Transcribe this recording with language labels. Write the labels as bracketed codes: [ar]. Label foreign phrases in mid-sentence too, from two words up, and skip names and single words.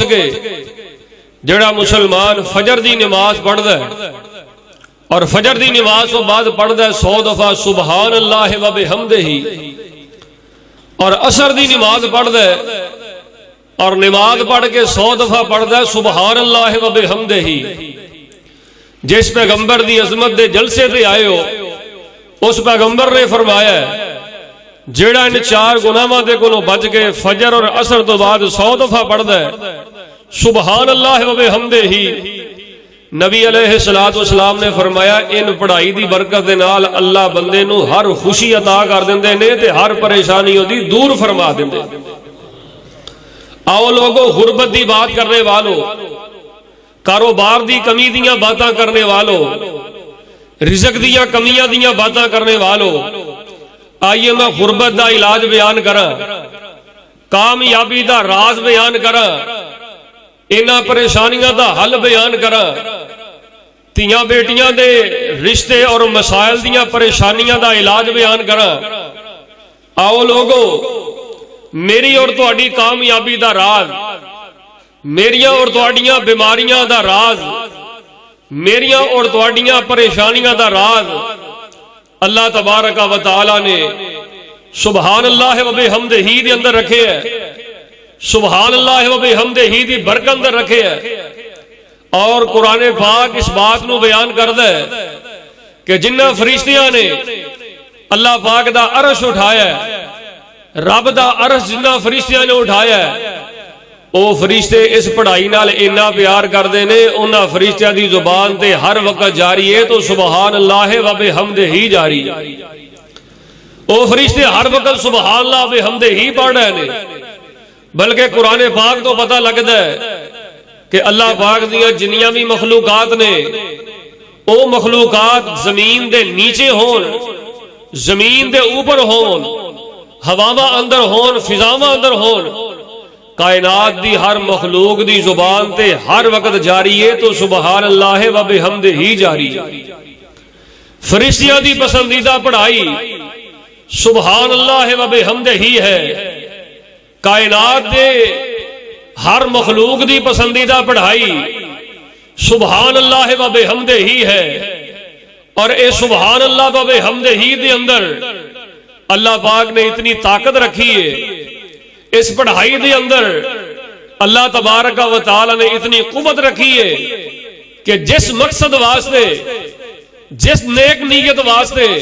[pa] کے، جڑا مسلمان فجر دی نماز پڑھدا ہے اور فجر دی نماز تو بعد پڑھدا ہے 100 دفعہ [ar] سبحان اللہ و بحمدہ، [pa] اور عصر دی نماز پڑھدا ہے اور نماز پڑھ کے 100 دفعہ پڑھدا ہے [ar] سبحان اللہ و بحمدہ، [pa] جس پیغمبر دی عظمت دے جلسے تے آئے ہو اس پیغمبر نے فرمایا ہے جیڑا ان 4 گناہاں دے کولوں بچ کے فجر اور عصر تو بعد 100 دفعہ پڑھدا ہے [ar] سبحان اللہ و بحمدہ، [pa] نبی [ar] علیہ الصلوۃ والسلام [pa] نے فرمایا ان پڑھائی دی برکت دے نال اللہ بندے نو ہر خوشی عطا کر دیندے نے تے ہر پریشانی دی دور فرما دیندے۔ آؤ لوگو غربت دی بات کرنے والو، کاروبار دی کمی دیاں باتاں کرنے والو، رزق دیاں کمیاں دیاں باتاں کرنے والو، آئیے میں غربت دا علاج بیان کراں، کامیابی دا راز بیان کراں، انہاں پریشانیاں دا حل بیان کراں، تیاں بیٹیاں دے رشتے اور مسائل دیاں پریشانیاں دا علاج بیان کراں۔ آؤ لوگو میری اور تہاڈی کامیابی دا راز، میریاں اور تہاڈیاں بیماریاں دا راز، میریاں اور تہاڈیاں پریشانیاں دا راز اللہ تبارک و تعالی نے [ar] سبحان اللہ و بحمدہ [pa] دے اندر رکھے ہے، [ar] سبحان اللہ و بحمدہ [pa] دی برکت اندر رکھے ہے۔ اور قرآن پاک اس بات نو بیان کردا ہے کہ جنہ فرشتیاں نے اللہ پاک دا عرش اٹھایا ہے، رب دا عرش جنہ فرشتیاں نے اٹھایا ہے، او فرشتے اس پڑھائی نال اتنا پیار کردے نے انہاں فرشتیاں دی زبان تے ہر وقت جاری ہے تو [ar] سبحان اللہ و بحمدہ [pa] ہی جاری ہے۔ او فرشتے ہر وقت [ar] سبحان اللہ و بحمدہ [pa] ہی پڑھ رہے نے، بلکہ قرآن پاک تو پتہ لگتا ہے کہ اللہ پاک دیاں جنیاں بھی مخلوقات نے او مخلوقات زمین دے نیچے ہون، زمین دے اوپر ہون، ہواواں اندر ہون، فضاواں اندر ہون، کائنات دی ہر مخلوق دی زبان تے ہر وقت جاری ہے تو [ar] سبحان اللہ و بحمدہ [pa] ہی جاری ہے۔ فرشتیاں دی پسندیدہ پڑھائی [ar] سبحان اللہ و بحمدہ [pa] ہی ہے، کائنات دے ہر مخلوق دی پسندیدہ پڑھائی [ar] سبحان اللہ و بحمدہ [pa] ہی ہے، اور اے سبحان اللہ و بحمدہ ہی دے اندر اللہ پاک نے اتنی طاقت رکھی ہے، اس پڑھائی دے اندر اللہ تبارک و تعالی نے اتنی قوت رکھی ہے کہ جس مقصد واسطے، جس نیک نیت واسطے،